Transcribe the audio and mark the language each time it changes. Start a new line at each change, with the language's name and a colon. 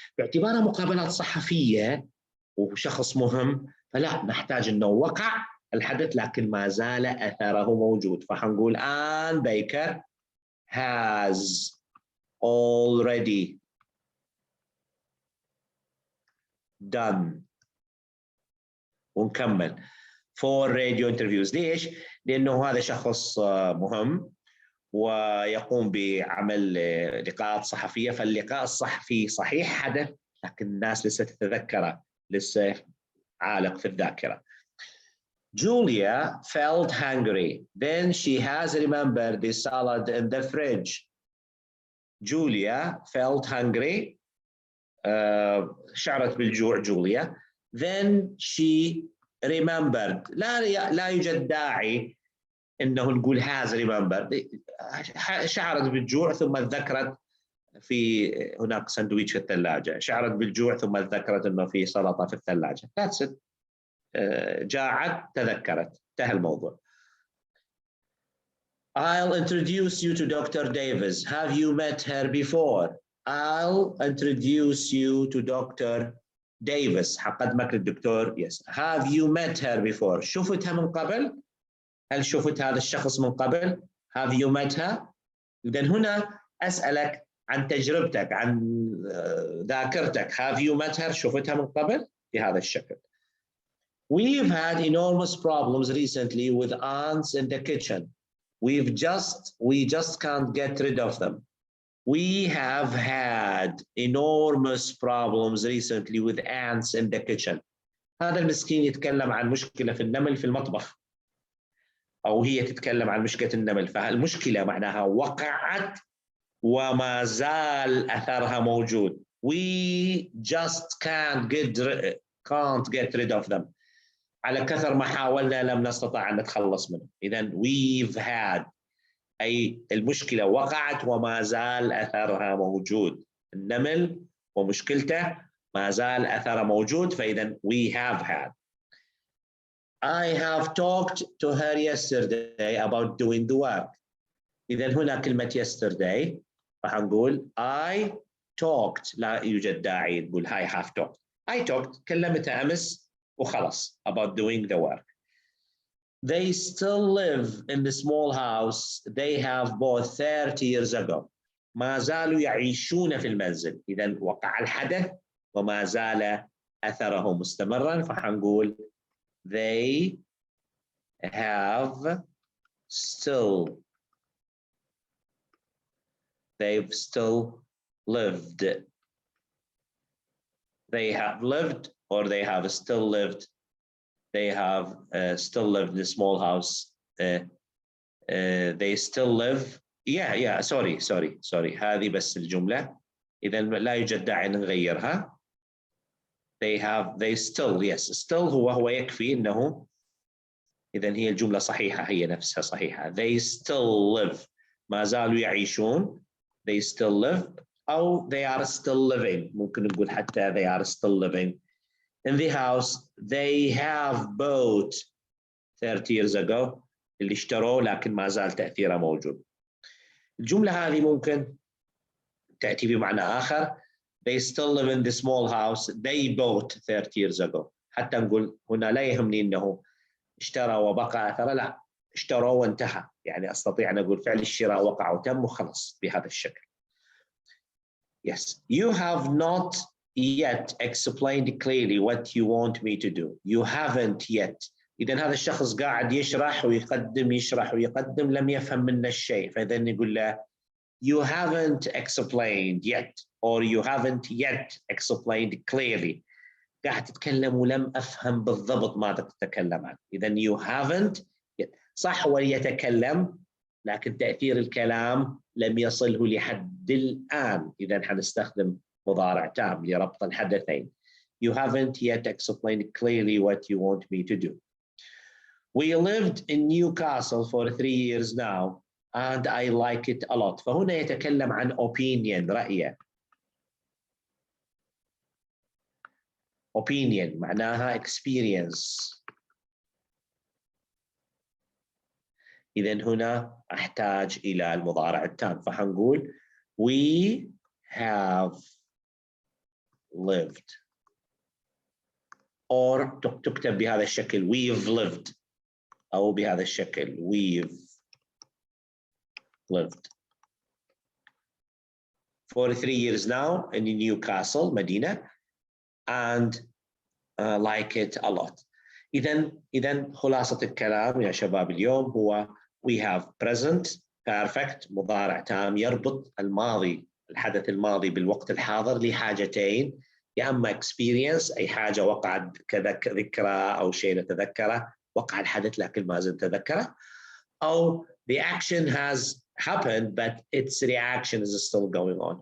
Arabic: باعتبارها مقابلات صحفية وشخص مهم فلا نحتاج أنه وقع الحدث لكن ما زال أثره موجود. فحنقول
English: Anne Baker has already done
Arabic: ونكمل
English: 4 radio interviews.
Arabic: ليش؟ لأنه هذا شخص مهم ويقوم بعمل لقاءات صحفية. فاللقاء الصحفي صحيح حدث لكن الناس لسه تتذكره لسه عالق في الذاكرة.
English: Julia felt hungry. Then she has remembered the salad in the fridge. Julia felt hungry.
Arabic: شعرت بالجوع جوليا.
English: Then she remembered.
Arabic: لا يوجد داعي إنه نقول
English: has remembered.
Arabic: شعرت بالجوع ثم ذكرت في هناك سندويتش في الثلاجة. شعرت بالجوع ثم ذكرت إنه في سلطة في الثلاجة.
English: That's it.
Arabic: جاعت تذكرت. انتهى الموضوع.
English: I'll introduce you to Dr. Davis. Have you met her before? I'll introduce you to Dr. Davis.
Arabic: حقدمك للدكتور.
English: Yes. Have you met her before?
Arabic: شفتها من قبل؟ هل شفت هذا الشخص من قبل؟
English: Have you met her?
Arabic: إذن هنا أسألك عن تجربتك عن ذاكرتك.
English: Have you met her?
Arabic: شفتها من قبل؟ بهذا الشكل.
English: We've had enormous problems recently with ants in the kitchen. We just can't get rid of them. We have had enormous problems recently with ants in the kitchen.
Arabic: هذا المسكين يتكلم عن مشكلة في النمل في المطبخ. أو هي تتكلم عن مشكلة النمل. فالمشكلة معناها وقعت وما زال أثرها موجود.
English: We just can't get rid of them.
Arabic: على كثر ما حاولنا لم نستطع أن نتخلص منه. إذن
English: we've had
Arabic: أي المشكلة وقعت وما زال أثرها موجود. النمل ومشكلته ما زال أثرها موجود. فإذن
English: we have had. I have talked to her yesterday about doing the work.
Arabic: إذن هنا كلمة yesterday راح نقول
English: I talked.
Arabic: لا يوجد داعي نقول
English: I have talked. I talked
Arabic: كلمتها أمس وخلص
English: about doing the work. They still live in the small house they have bought 30 years ago.
Arabic: ما زالوا يعيشون في المنزل. إذن وقع الحدث وما زال أثره مستمرا. فحنقول
English: they have still. They've still lived. They have lived or they have still lived. They have still lived in a small house. They still live. Yeah. Sorry.
Arabic: هذه بس الجملة. إذا لا يوجد داعي نغيرها.
English: They still. Yes.
Arabic: Still هو يكفي إنه. إذا هي الجملة صحيحة. هي نفسها صحيحة.
English: They still live.
Arabic: ما زالوا يعيشون.
English: They still live. أو they are still living.
Arabic: ممكن نقول حتى
English: they are still living. In the house they have bought 30 years ago.
Arabic: اللي اشتروه لكن ما زال تأثيره موجود. الجملة هذه ممكن تأتي بمعنى آخر.
English: They still live in the small house they bought 30 years ago.
Arabic: حتى نقول هنا لا يهمني أنه اشترى وبقى أثر، لا، اشترى وانتهى، يعني أستطيع أن أقول فعل الشراء وقع وتم وخلص بهذا الشكل.
English: Yes, you have not yet explained clearly what you want me to do. You haven't yet.
Arabic: إذا هذا الشخص قاعد يشرح ويقدم يشرح ويقدم، لم يفهم منا الشيء، فإذا نقول له
English: you haven't explained yet or you haven't yet explained clearly.
Arabic: قاعد تتكلم ولم أفهم بالضبط ماذا تتكلم عنه. إذا
English: you haven't yet.
Arabic: صح هو يتكلم لكن تأثير الكلام لم يصله لحد الآن. إذا حنستخدم مضارع تام لربط الحدثين.
English: You haven't yet explained clearly what you want me to do. We lived in Newcastle for 3 years now and I like it a lot.
Arabic: فهنا يتكلم عن opinion، رأيه.
English: opinion
Arabic: معناها
English: experience.
Arabic: إذا هنا أحتاج إلى المضارع التام، فحنقول
English: we have lived or
Arabic: تكتب بهذا الشكل we've lived أو بهذا الشكل
English: we've lived for 3 years now in Newcastle
Arabic: مدينة
English: and like it a lot.
Arabic: إذا خلاصة الكلام يا شباب اليوم هو
English: we have present perfect
Arabic: مضارع تام يربط الماضي الحدث الماضي بالوقت الحاضر لحاجتين، يا أما experience أي حاجة وقعت كذكرى أو شيء نتذكره، وقع الحدث لكن ما زلت نتذكره، أو
English: the action has happened but its reaction is still going on.